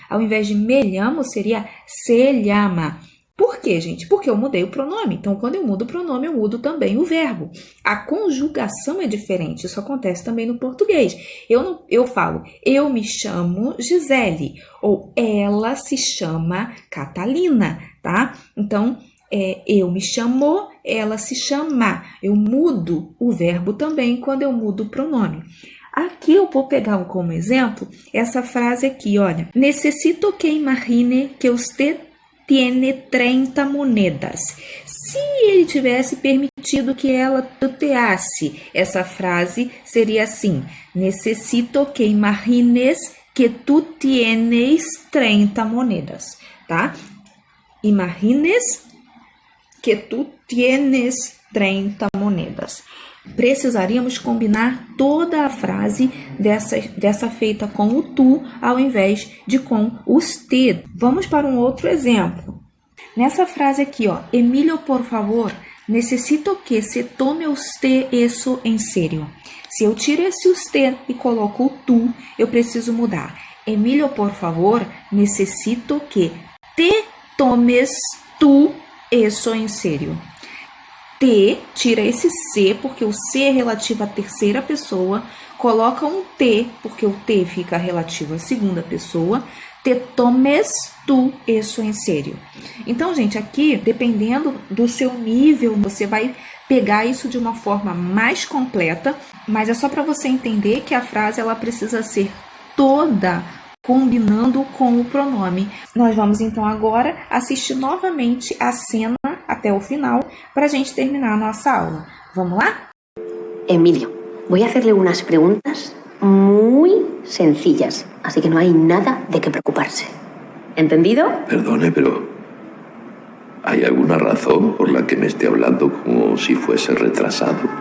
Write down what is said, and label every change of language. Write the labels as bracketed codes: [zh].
[pt] Ao invés de me llamo, seria se llama. Por quê, gente? Porque eu mudei o pronome. Então, quando eu mudo o pronome, eu mudo também o verbo. A conjugação é diferente. Isso acontece também no português. Eu falo, eu me chamo Gisele. Ou ela se chama Catalina, tá? Então, eu me chamo, ela se chama. Eu mudo o verbo também quando eu mudo o pronome. Aqui eu vou pegar como exemplo essa frase aqui, olha. [es] Necessito que imagine que usted tiene 30 monedas. [pt] Se ele tivesse permitido que ela tuteasse, essa frase seria assim: [es] necesito que imagines que tu tienes 30 monedas, tá? Imagines que tu tienes 30 monedas. [pt] Precisaríamos combinar toda a frase dessa feita com o tu ao invés de com usted. Vamos para um outro exemplo. Nessa frase aqui, ó, Emilio, [es] por favor, necesito que se tome usted eso en serio. [pt] Se eu tiro esse usted e coloco o tu, eu preciso mudar. [es] Emilio, por favor, necesito que te tomes tu eso en serio. [pt] Te, tira esse se, porque o se é relativo à terceira pessoa, coloca um te, porque o te fica relativo à segunda pessoa, [es] te tomes tu eso en serio. [pt] Então, gente, aqui, dependendo do seu nível, você vai pegar isso de uma forma mais completa, mas é só para você entender que a frase ela precisa ser toda combinando com o pronome. Nós vamos então agora assistir novamente a cena até o final para a gente terminar a nossa aula. Vamos lá? [es] Emilio, voy a hacerle unas preguntas muy sencillas, así que no hay nada de qué preocuparse. ¿Entendido? Perdone, pero ¿hay alguna razón por la que me esté hablando como si fuese retrasado?